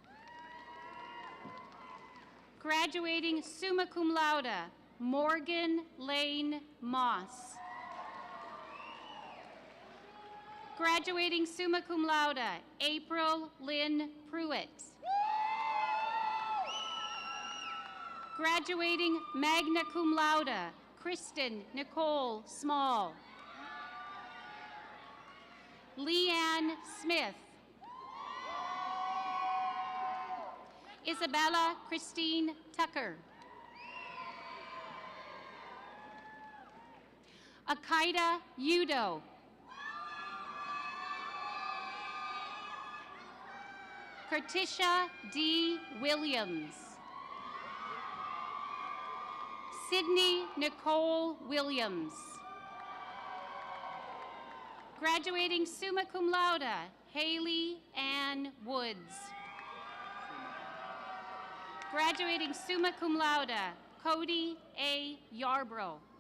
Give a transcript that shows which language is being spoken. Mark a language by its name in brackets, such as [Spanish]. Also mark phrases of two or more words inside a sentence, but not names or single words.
[English] Graduating [Latin] summa cum laude, [English] Morgan Lane Moss. Graduating [Latin] summa cum laude, [English] April Lynn Pruitt. Graduating [Latin] magna cum laude, [English] Kristen Nicole Small. Leanne Smith. Isabella Christine Tucker. Akaida Udo. Kertisha D. Williams. Sydney Nicole Williams. Graduating [Latin] summa cum laude, [English] Haley Ann Woods. Graduating [Latin] summa cum laude, [English] Cody A. Yarbrough.